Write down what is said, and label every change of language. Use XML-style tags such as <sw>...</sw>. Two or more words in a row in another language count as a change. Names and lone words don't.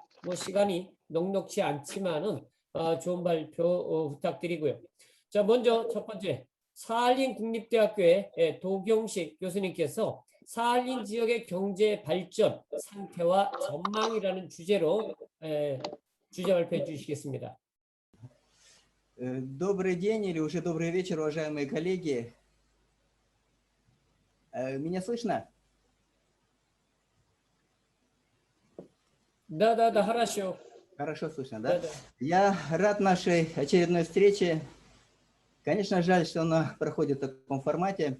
<ko>뭐 시간이 넉넉치 않지만은 좋은 발표 부탁드리고요. 자, 먼저 첫 번째 사할린 국립대학교의 도경식 교수님께서 사할린 지역의 경제 발전 상태와 전망이라는 주제로 주제 발표해 주시겠습니다.</ko> <ru>Добрый день или уже добрый вечер, уважаемые коллеги. Меня слышно? Да, хорошо. Хорошо слышно, да? Да. Я рад нашей очередной встрече. Конечно, жаль, что она проходит в таком формате.</ru>